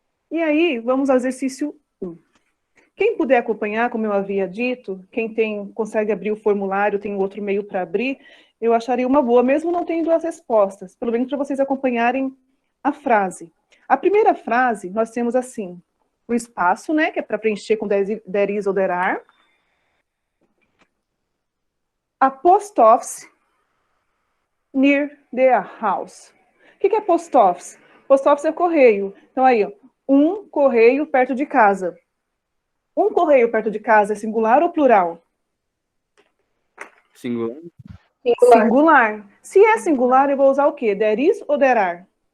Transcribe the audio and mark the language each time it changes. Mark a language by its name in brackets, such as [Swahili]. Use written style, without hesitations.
[Portuguese] E aí, vamos ao exercício 1. Quem puder acompanhar, como eu havia dito, quem consegue abrir o formulário, tem outro meio para abrir, eu acharia uma boa, mesmo não tendo as respostas, pelo menos para vocês acompanharem a frase. A primeira frase, nós temos assim, o espaço, né, que é para preencher com there is ou there are. [English] A post office near the house. [Portuguese] O que é post office? Post office é correio. Então aí, ó, um correio perto de casa. Um correio perto de casa é singular ou plural? Singular. Singular. Se é singular, eu vou usar o quê? [English] There is ou there are?